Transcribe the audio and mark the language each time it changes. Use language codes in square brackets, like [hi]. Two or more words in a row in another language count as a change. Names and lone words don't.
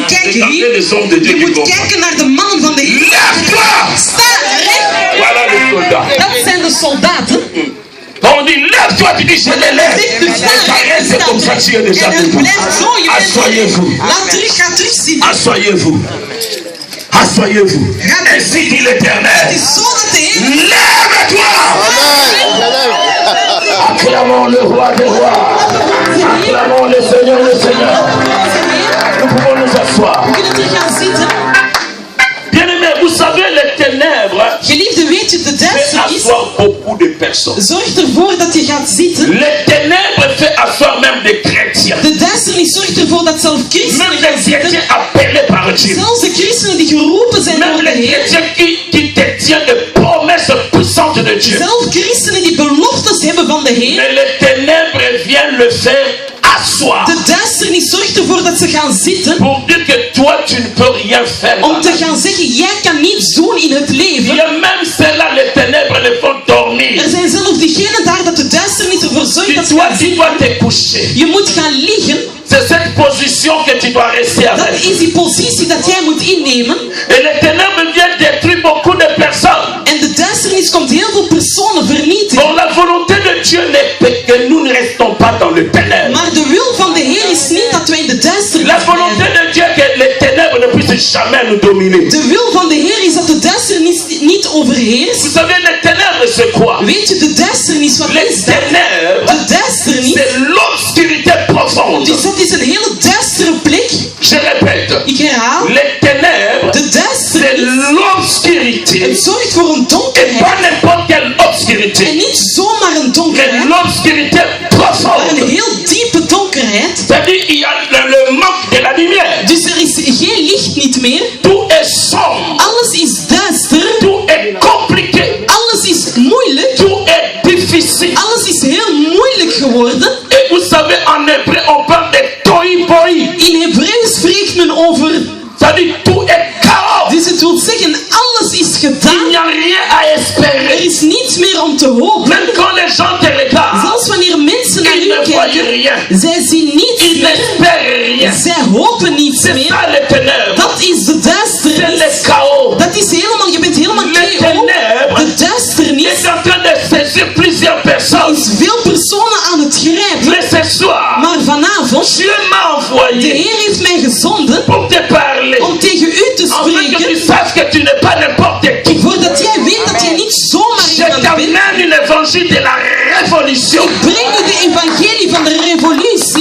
[nl] Kijk [fr] Regardez [nl] hier. [fr] les hommes de Dieu [nl] Je [fr] qui [nl] moet [fr] vont. [nl] kijken naar de mannen van de Heer. [fr] Lève-toi! [nl] Sta recht. [fr] Voilà les soldats. [nl] Dat zijn de soldaten. [fr] Quand on dit lève-toi, tu dis je les lève. C'est comme ça que tu es déjà [nl] En het [fr] debout. [nl] blijft zo. Je bent [fr] Asseyez-vous. [nl] Laat terug, ga terug zitten. [fr] Asseyez-vous. Asseyez-vous. Ainsi dit [nl] Het [fr] l'Éternel. [nl] is zo dat de Heer... [fr] Lève-toi! Acclamons le roi des rois. Acclamons le Seigneur des seigneurs. Nous pouvons nous asseoir. [nl] We kunnen terug gaan zitten. [fr] Bien-aimés, vous savez, les ténèbres [nl] Geliefde, weet je, de [fr] fait [nl] duisternis [fr] asseoir beaucoup de personnes. [nl] zorgt ervoor dat je gaat zitten. [fr] Les ténèbres fait asseoir même des chrétiens. [nl] De duisternis zorgt ervoor dat zelf christenen [fr] Même [nl] gaan [fr] les [nl] zitten. [fr] chrétiens appelés par Dieu. [nl] Zelfs de christenen die geroepen zijn [fr] Même [nl] door de [fr] les [nl] Heer. [fr] chrétiens qui détiennent des promesses puissantes de Dieu. [nl] Zelfs christenen die beloftes hebben van de Heer. [fr] Mais les ténèbres viennent le faire asseoir. [nl] De duisternis zorgt ervoor dat ze gaan zitten. [fr] Pour dire que toi, tu ne peux rien faire. [nl] Om te gaan zeggen, jij kan niets doen in het [fr] Il y [nl] leven. [fr] a même celles-là, les ténèbres les font dormir. [nl] Er zijn zelfs diegenen daar dat de duisternis ervoor zorgt dat ze gaan [fr] Tu [nl] zitten. [fr] dois te coucher. [nl] Je moet gaan liggen. [fr] C'est cette position que tu dois rester [nl] Dat [fr] avec. [nl] is die positie dat jij moet innemen. [fr] Et les ténèbres viennent détruire beaucoup de personnes. [nl] En de duisternis komt heel veel personen vernietigen. [fr] Or, la volonté de Dieu n'est pas que nous ne restons pas dans le ténèbre. [nl] Maar de wil van de Heer is niet dat wij in de duisternis [fr] La volonté [nl] blijven. [fr] de Dieu est que les ténèbres ne puissent jamais nous dominer. [nl] De wil van de Heer is dat de duisternis niet overheerst. [fr] Vous savez, les ténèbres, c'est quoi? [nl] Weet je, de duisternis, wat [fr] Les [nl] is dat? [fr] ténèbres, [nl] De duisternis, [fr] c'est l'obscurité profonde. [nl] dus dat is een hele duistere plek. [fr] Je répète, [nl] Ik herhaal, [fr] les ténèbres, [nl] de [fr] c'est [nl] duisternis, [fr] l'obscurité. [nl] het zorgt voor een [fr] Et [nl] donkerheid. [fr] pas n'importe quelle [nl] En [fr] obscurité, [nl] niet zomaar een [fr] mais [nl] donkerheid, [fr] l'obscurité [nl] maar [fr] profonde. [nl] een heel diepe donkerheid. [fr] C'est-à-dire qu'il y a le manque de la lumière. [nl] Dus er is geen licht niet meer. [fr] Tout est sombre, [nl] Alles is duister. [fr] tout est compliqué, [nl] Alles is moeilijk. [fr] tout est difficile. [nl] Alles is heel moeilijk geworden. [fr] Et vous savez, en hébreu, on parle de toi-boi. [nl] In Hebreeuws spreekt men over. [fr] C'est-à-dire tout est chaos. [nl] Dus het wil zeggen, alles is [fr] Il [nl] gedaan. [fr] n'y a rien à [nl] Er [fr] espérer. [nl] is niets meer om te hopen. [fr] Même quand les gens te regardent, [nl] Zelfs wanneer mensen naar [fr] ils [nl] u [fr] ne voient [nl] kijken, [fr] rien. [nl] zij zien niets [fr] Ils [nl] meer. [fr] n'espèrent rien. [nl] Zij hopen niets [fr] C'est [nl] meer. [fr] ça les ténèbres. [nl] Dat is de [fr] C'est [nl] duisternis. [fr] le chaos. [nl] Dat is helemaal, je bent helemaal [fr] Les [nl] chaos. [fr] ténèbres [nl] De duisternis [fr] est en train de saisir plusieurs personnes. [nl] is veel personen aan het grijpen. [fr] Mais ce soir, [nl] Maar vanavond, [fr] Dieu m'a [nl] de [fr] envoyé [nl] Heer heeft mij gezonden [fr] pour te parler. [nl] om tegen u te [fr] Afin que tu [nl] spreken. [fr] saches que tu n'es pas n'importe qui. [nl] Voordat jij weet dat jij niet zomaar [fr] Je [nl] iemand bent. [fr] t'amène une évangile de la révolution. [nl] Breng u de evangelie van de revolutie.